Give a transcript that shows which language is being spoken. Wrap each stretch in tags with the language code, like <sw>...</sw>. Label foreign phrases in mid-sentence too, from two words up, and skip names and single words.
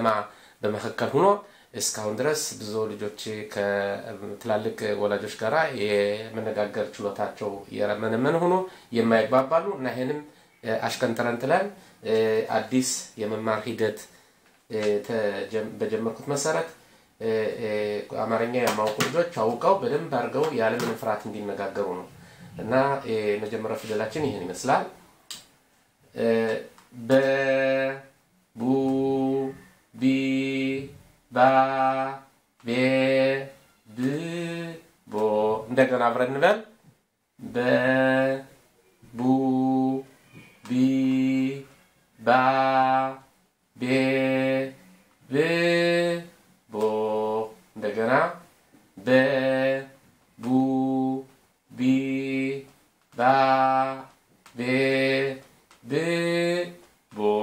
<am>በመከከል ሆኖ እስካሁን ድረስ ብዙ ልጆች ከትላልቅ ወላጆች ጋራ የመነጋገር ችሎታቸው የረመነመነ ሆኖ የማይግባባሉ እና ይሄንም አሽከንተረን ጥለን አዲስ የመማር ሂደት በጀመርኩት መሰረት አማርኛ የማውቁ ልጆች አውቀው በደንብ አድርገው ያለምንም ፍርሃት እንዲነጋገሩ ነው እና የመጀመሪያው ፊደላችን ይሄን ይመስላል በ ቡ ቢ ባ ቤ ብ ቦ እንደገና አብረን እንበል በ ቡ ቢ ባ ቤ ብ ቦ እንደገና በ ቡ ቢ ባ ቤ ብ ቦ</am>